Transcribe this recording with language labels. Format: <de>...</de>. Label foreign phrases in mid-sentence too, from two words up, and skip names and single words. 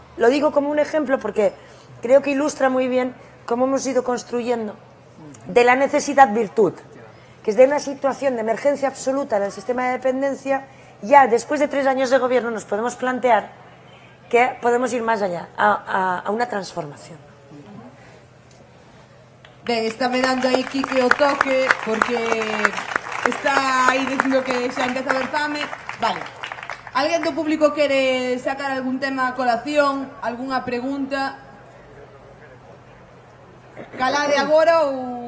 <es>Lo digo como un ejemplo porque creo que ilustra muy bien cómo hemos ido construyendo de la necesidad virtud, que es de una situación de emergencia absoluta en el sistema de dependencia. Ya después de 3 años de gobierno nos podemos plantear que podemos ir más allá, a una transformación.</es> <gl>Ben, está me dando aí Quique o toque, porque está aí dicindo que xa empeza a haber fame. Vale. Alguén do público quere sacar algún tema a colación, algunha pregunta? Calade agora ou...</gl>